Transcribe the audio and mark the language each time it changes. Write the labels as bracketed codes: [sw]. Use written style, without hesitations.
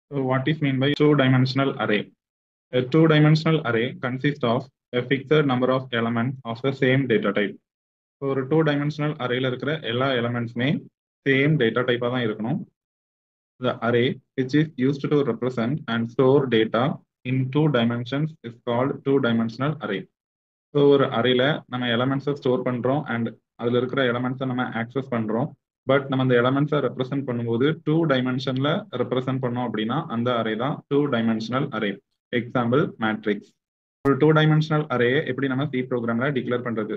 [en] So what is meant by two-dimensional array? A two-dimensional array consists of a fixed number of elements of the same data type. [ta] ஒரு two dimensional அரேல இருக்கிற எல்லா எலமெண்ட்ஸுமே same data டைப்பாக தான் இருக்கணும். [en] The array which is used to represent and store data in two dimensions is called two-dimensional array. [ta] So ஒரு அரேல நம்ம எலமெண்ட்ஸை store பண்ணுறோம் and அதில் இருக்கிற எலமெண்ட்ஸை நம்ம ஆக்சஸ் பண்ணுறோம். பட் நம்ம அந்த எலமெண்ட்ஸை ரெப்ரசென்ட் பண்ணும்போது டூ டைமென்ஷனில் ரெப்ரசென்ட் பண்ணோம் அப்படின்னா அந்த அரே தான் two dimensional array. Example matrix. ஒரு டூ டைமென்ஷனல் அரேயை எப்படி நம்ம சி ப்ரோக்ராமில் டிக்ளேர் பண்ணுறது?